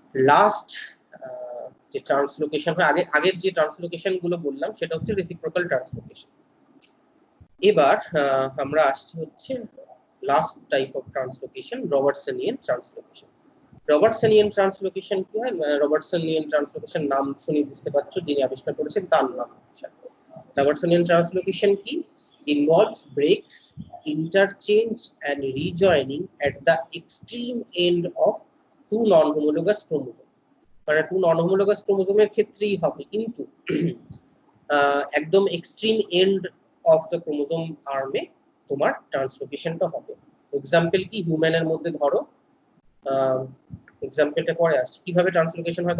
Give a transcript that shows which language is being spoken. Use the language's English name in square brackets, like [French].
[Bangla] Last যে translocation হয়, আগের যে ট্রান্সলোকেশন গুলো বললাম সেটা হচ্ছে রেসিপ্রোকাল ট্রান্সলোকেশন। এবার আমরা আসছি হচ্ছে last type of translocation, রবার্টসনিয়ান translocation. রবার্টসনিয়ান translocation কি হয়? রবার্টসনিয়ান ট্রান্সলোকেশন নাম শুনে বুঝতে পারছো, যিনি আবিষ্কার করেছেন তার নাম। রবার্টসনিয়ান ট্রান্সলোকেশন কি? [English] Involves breaks, interchange and rejoining at the extreme end of two non-homologous chromosomes. [Bangla] মানে টু নন-হোমোলোগাস ক্রোমোজোমের ক্ষেত্রেই হবে, কিন্তু একদম [English] extreme end of the chromosome [Bangla] আর্মে তোমার ট্রান্সলোকেশনটা হবে। এক্সাম্পল কি? হিউম্যানের মধ্যে ধরো, এক্সাম্পলটা পরে আসছে কিভাবে ট্রান্সলোকেশন হয়।